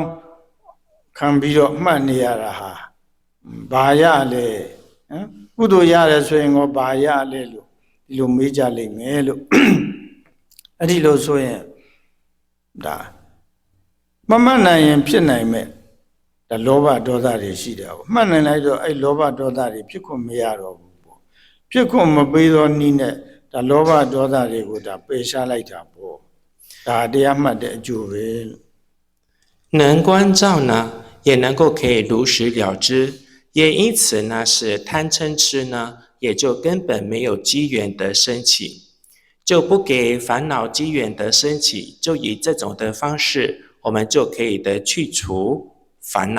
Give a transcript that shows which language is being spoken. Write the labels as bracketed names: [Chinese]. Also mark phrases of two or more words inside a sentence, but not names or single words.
[Burmese] ခံပြီးတော့မှတ်နေရတာဟာဘာရလဲကုသိုလ်ရတယ်ဆိုရင်ဘာရလဲလို့ဒီလိုမေးကြလိမ့်မယ်လို့အဲ့ဒီလိုဆိုရင်ဒါမမှတ်နိုင်ရင်ဖြစ်နိုင်မဲ့ဒါလောဘဒေါသတွေရှိတယ်ပေါ့မှတ်နိုင်လိုက်တော့အဲ့လောဘဒေါသတွေဖြစ်ခွင့်မရတော့ဘူးပေါ့ဖြစ်ခွင့်မပေးသောနည်းနဲ့ဒါလောဘဒေါသတွေကိုဒါပယ်ရှားလိုက်တာပေါ့ဒါတရားမှတ်တဲ့အကျိုးပဲလို့ [Chinese] 能关照呢也能够可以如实了知，也因此呢是贪嗔痴呢也就根本没有机缘的升起，就不给烦恼机缘的升起，就以这种的方式我们就可以的去除烦恼。